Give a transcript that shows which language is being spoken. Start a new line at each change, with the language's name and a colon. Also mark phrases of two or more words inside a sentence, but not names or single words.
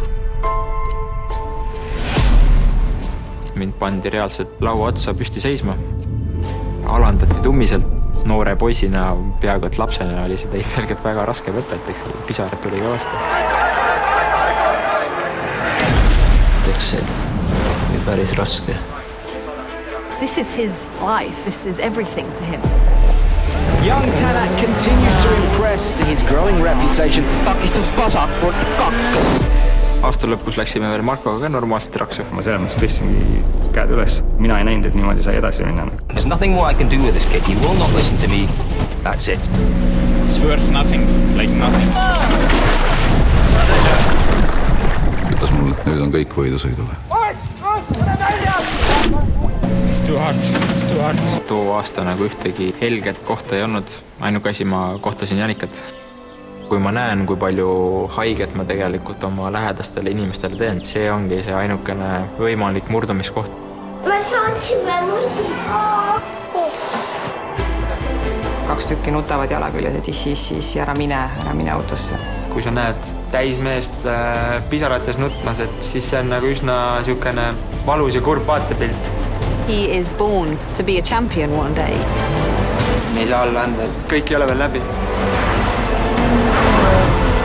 Estonian: Mind pandi reaalselt laua otsa püsti seisma. Alandati tummiselt. Noore poisina, peaaegu et lapsena oli seda ilmselgelt väga raske võtta, et eks pisarat tuli kõvasti. Eks see oli päris raske.
English: This is his life. This is everything to him. Young Tanak continues to impress to his growing reputation.
Estonian: Takistus vasakut 2. Aasta lõpus läksime veel Markoga ka normaalselt raksu. Ma selles mõttes tõstsingi käed üles. Mina ei näinud, et niimoodi sai edasi minna.
English: There's nothing more I can do with this kid. He will not listen to me. That's it. It's worth nothing, like nothing.
Estonian: Ütles mulle, et nüüd on kõik võidusõidule.
English: It's too hard.
Estonian: Too aasta nagu ühtegi helget kohta ei olnud. Ainuke asi ma kohtasin Janikat. Kui ma näen, kui palju haiget ma tegelikult oma lähedastele inimestele teen, see ongi see ainukene võimalik murdumiskoht. Ma saatsime musika. 2 tükki nutavad jala küljes, et siis ära mine autosse. Kui sa näed täismeest pisarates nutmas, et siis see on nagu üsna niisugune valus ja kurb vaatepilt.
English: He is born to be a champion one day.
Estonian: Me ei saa alla anda, kõik ei ole veel läbi.